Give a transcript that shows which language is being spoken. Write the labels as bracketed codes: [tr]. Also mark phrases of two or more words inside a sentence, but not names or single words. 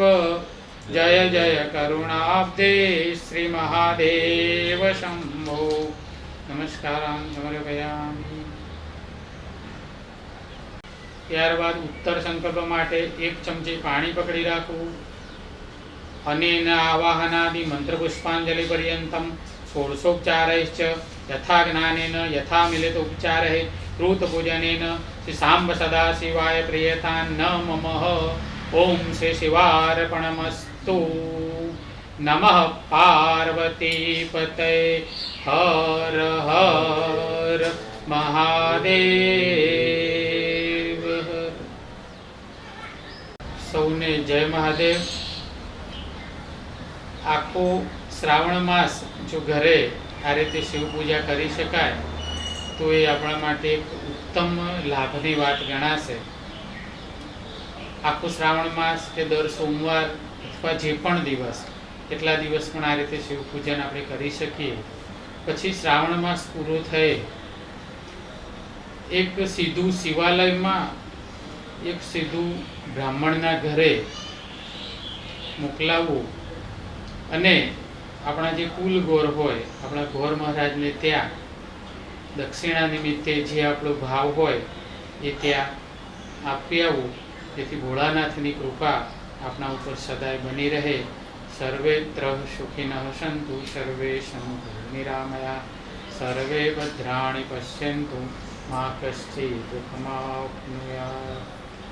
[sa] જય જય કરુણાબ્ધે શ્રી મહાદેવ શંભો. નમસ્કારાન સમર્પયામિ. [gu] ત્યારબાદ ઉત્તર સંકલ્પ માટે 1 ચમચી પાણી પકડી રાખવું. [sa] અનેન આવાહનાદિ મંત્ર પુષ્પાંજલિ પર્યંતમ षोडशोपचारैश्च यथा ज्ञानेन यथा मिलित उपचारैः कृतपूजनेन श्री सांब सदाशिवाय प्रियतां नमः। ओम श्री शिवार्पणमस्तु। नमः पार्वती पते हर हर महादेव। [gu] સૌને જય મહાદેવ। આખો શ્રાવણ માસ જો ઘરે આ રીતે શિવ પૂજા કરી શકાય તો યે અપના માટે એક ઉત્તમ લાભની બાત ગણાશે। આખો શ્રાવણ માસ કે દર સોમવાર અથવા જે પણ દિવસ એટલા દિવસ પણ આ રીતે શિવ પૂજન આપણે કરી શકીએ। પછી શ્રાવણ માસ પૂરો થાય એક સીધું શિવાલયમાં એક સીધું બ્રાહ્મણના ઘરે મોકલાવવું અને આપણા જે કુલ ગોર હોય આપણા ગોર મહારાજને ત્યાં દક્ષિણા નિમિત્તે જે આપણો ભાવ હોય એ ત્યાં આપી આવવું, જેથી ભોળાનાથની કૃપા આપણા ઉપર સદાય બની રહે। [sa] सर्वेत्र सुखिनः सन्तु सर्वे सन्तु निरामया सर्वे भद्राणि पश्यन्तु मा कश्चित् दुःखमाप्नुयात्।